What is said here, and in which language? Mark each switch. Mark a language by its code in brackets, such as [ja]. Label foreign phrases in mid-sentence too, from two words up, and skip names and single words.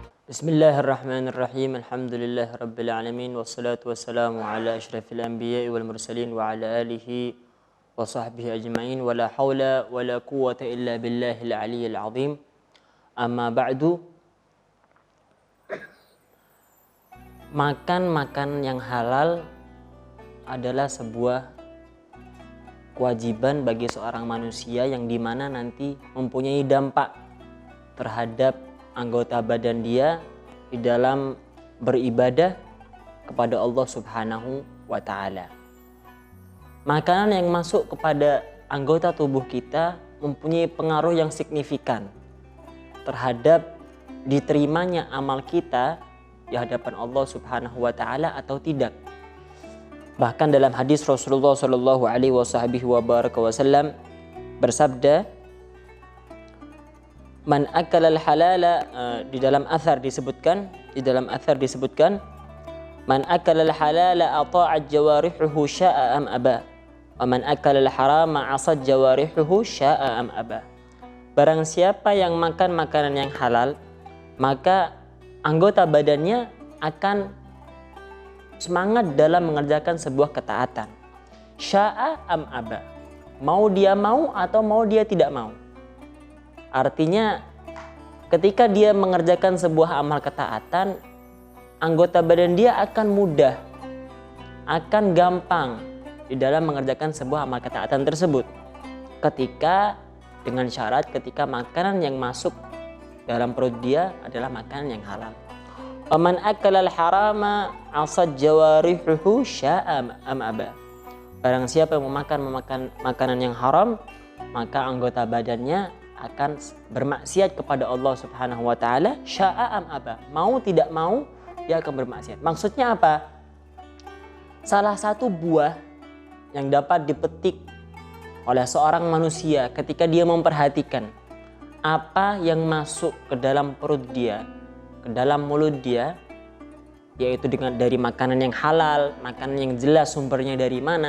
[ar] بسم الله الرحمن الرحيم. الحمد لله رب العالمين والصلاة والسلام على أشرف الأنبياء والمرسلين وعلى آله وصحبه أجمعين ولا حول ولا قوة إلا بالله العلي العظيم. أما بعد. [id] Makan yang halal adalah sebuah kewajiban bagi seorang manusia yang dimana nanti mempunyai dampak terhadap anggota badan dia di dalam beribadah kepada Allah [ar] سبحانه وتعالى. [id] Makanan yang masuk kepada anggota tubuh kita mempunyai pengaruh yang signifikan terhadap diterimanya amal kita di hadapan Allah [ar] سبحانه وتعالى [id] atau tidak. Bahkan dalam hadis Rasulullah [ar] صلى الله عليه وسلم [id] bersabda, [ar] من أكل الحلال, [id] di dalam athar disebutkan [ar] من أكل الحلال أطاعت جوارحه شاء أم أبى ومن أكل الحرام عصت جوارحه شاء أم أبى. [id] Barang siapa yang makan makanan yang halal, maka anggota badannya akan semangat dalam mengerjakan sebuah ketaatan. [ar] شاء أم أبى, [id] mau dia mau atau mau dia tidak mau. Artinya ketika dia mengerjakan sebuah amal ketaatan, anggota badan dia akan mudah, akan gampang di dalam mengerjakan sebuah amal ketaatan tersebut. Dengan syarat ketika makanan yang masuk dalam perut dia adalah makanan yang halal. [ar] ومن أكل الحرام عصت جوارحه شاء أم أبى. [id] Barang siapa yang memakan makanan yang haram, maka anggota badannya akan bermaksiat kepada Allah [ar] سبحانه وتعالى, شاء أم أبى, [id] mau tidak mau dia akan bermaksiat. Maksudnya apa? Salah satu buah yang dapat dipetik oleh seorang manusia ketika dia memperhatikan apa yang masuk ke dalam perut dia, ke dalam mulut dia, yaitu dari makanan yang halal, makanan yang jelas sumbernya dari mana.